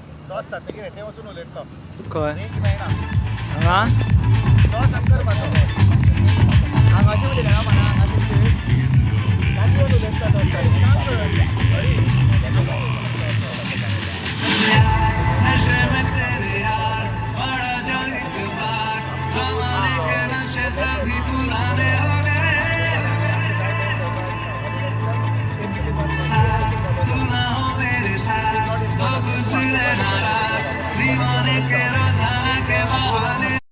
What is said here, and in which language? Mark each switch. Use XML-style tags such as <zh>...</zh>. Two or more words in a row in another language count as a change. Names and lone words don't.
<kok>टॉस जातकीर येथे वचून उलयतलो खंय एक मेळना हांगा टॉस आमकां करपाचो हांगाचे उलयता म्हणा हांगाचे ताका येवन उलयतलो</kok> <hi>नशे में तेरे यार बड़ा जंग बार ज़माने के नशे सभी पुराने हो गए तू ना हो मेरे साथ तो गुजरे नाराज दीवाने के रोज़ाना के बहाने</hi>